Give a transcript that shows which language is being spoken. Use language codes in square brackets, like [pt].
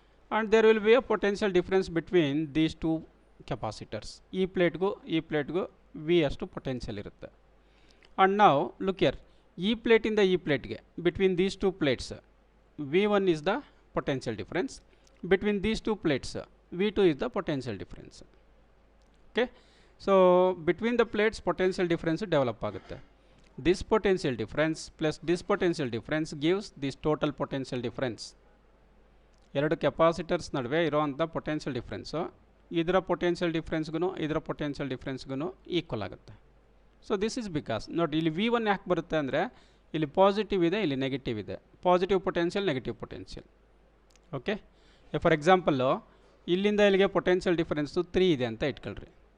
[en] And there will be a potential difference between these two capacitors. [kn] ಈ ಪ್ಲೇಟ್ಗೂ V ಅಷ್ಟು potential ಇರುತ್ತೆ. And ನಾವು look here, ಈ ಪ್ಲೇಟಿಂದ ಈ ಪ್ಲೇಟ್ಗೆ [en] Between these two plates V1 is the potential difference. Between these two plates V2 is the potential difference. Okay, so between the plates potential difference develop ಆಗುತ್ತೆ. This potential difference plus this potential difference gives this total potential difference. [kn] ಎರಡು capacitors ನಡುವೆ ಇರೋವಂಥ potential difference ಇದರ potential ಡಿಫ್ರೆನ್ಸ್ಗೂ ಇದರ potential ಡಿಫ್ರೆನ್ಸ್ಗೂ equal ಆಗುತ್ತೆ. [en] so this is because [kn] ನೋಡಿ, ಇಲ್ಲಿ V1 ಯಾಕೆ ಬರುತ್ತೆ ಅಂದರೆ ಇಲ್ಲಿ ಪಾಸಿಟಿವ್ ಇದೆ, ಇಲ್ಲಿ ನೆಗೆಟಿವ್ ಇದೆ. Positive potential, negative potential. Okay, for example ಇಲ್ಲಿಂದ ಇಲ್ಲಿಗೆ ಪೊಟೆನ್ಷಿಯಲ್ ಡಿಫರೆನ್ಸು 3 ಇದೆ ಅಂತ ಇಟ್ಕೊಳ್ರಿ.